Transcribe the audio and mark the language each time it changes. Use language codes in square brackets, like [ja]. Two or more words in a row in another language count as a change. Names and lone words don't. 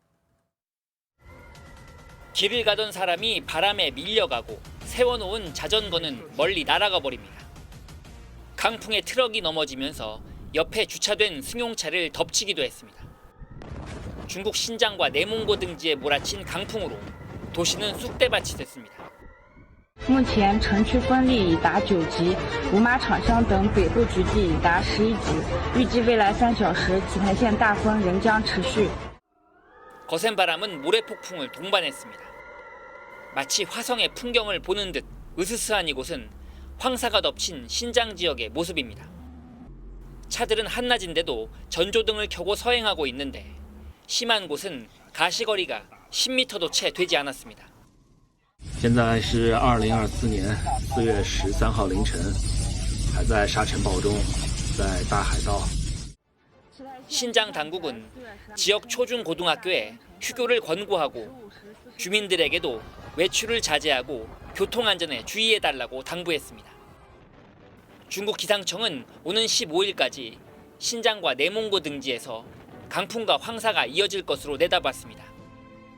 [ko] 길을 가던 사람이 바람에 밀려가고 세워놓은 자전거는 멀리 날아가 버립니다. 강풍에 트럭이 넘어지면서 옆에 주차된 승용차를 덮치기도 했습니다. 중국 신장과 내몽고 등지에 몰아친 강풍으로 도시는 쑥대밭이 됐습니다. [zh] 目前城区风力已达9级，五马场乡等北部局地已达11级。预计未来3小时，奇台县大风仍将持续。 [ko] 거센 바람은 모래폭풍을 동반했습니다. 마치 화성의 풍경을 보는 듯 으스스한 이곳은 황사가 덮친 신장 지역의 모습입니다. 차들은 한낮인데도 전조등을 켜고 서행하고 있는데 심한 곳은 가시거리가 10m도 채 되지 않았습니다. [zh] 现在是2024年4月13号凌晨，还在沙尘暴中，在大海道。 [ko] 신장 당국은 지역 초중고등학교에 휴교를 권고하고 주민들에게도 외출을 자제하고 교통안전에 주의해달라고 당부했습니다. 중국 기상청은 오는 15일까지 신장과 내몽고 등지에서 강풍과 황사가 이어질 것으로 내다봤습니다.